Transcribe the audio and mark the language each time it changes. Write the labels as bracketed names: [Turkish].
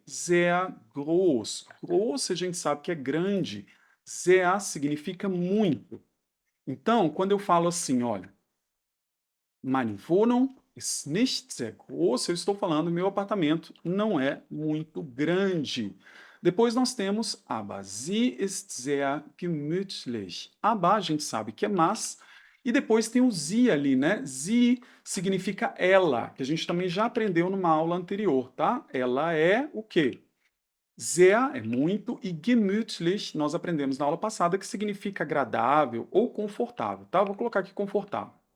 [German] Sehr groß. [Portuguese] Groß a gente sabe que é grande. Sehr significa muito. Então, quando eu falo assim, olha, [German] meine Wohnung ist nicht sehr groß, [Portuguese] eu estou falando meu apartamento não é muito grande. Depois nós temos [German] aber sie ist sehr gemütlich. [Portuguese] Aber a gente sabe que é mas, e depois tem o sie ali, né? Sie significa ela, que a gente também já aprendeu numa aula anterior, tá? Ela é o quê? Sehr é muito e gemütlich nós aprendemos na aula passada que significa agradável ou confortável, tá? Vou colocar aqui confortável.